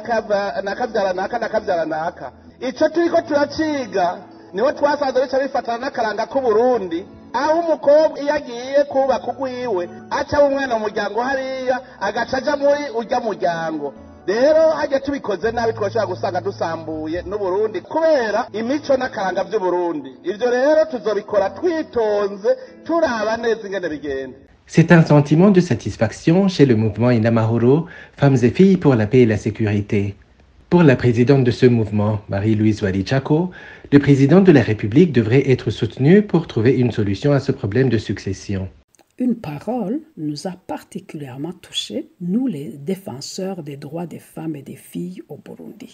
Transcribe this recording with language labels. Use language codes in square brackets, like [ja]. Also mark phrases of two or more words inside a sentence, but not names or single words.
[rn] nakavyara naka ico turiko turaciga niho twasanze bica bifatana n'akaranga k'Uburundi aho umukobwa iyo agiye kubaka ugwiwe aca umwana mu muryango hariya agaca aja muri urya muryango rero hajya tubikoze nabi twashobora gusanga dusambuye n'Uburundi kubera imico n'akaranga by'Uburundi ivyo rero tuzobikora twitonze turaba neza ingene bigenda. [fr] C'est un sentiment de satisfaction chez le mouvement Inamahoro, Femmes et Filles pour la paix et la sécurité. Pour la présidente de ce mouvement, Marie-Louise Walichako, le président de la République devrait être soutenu pour trouver une solution à ce problème de succession. Une parole nous a particulièrement touchés, nous les défenseurs des droits des femmes et des filles au Burundi.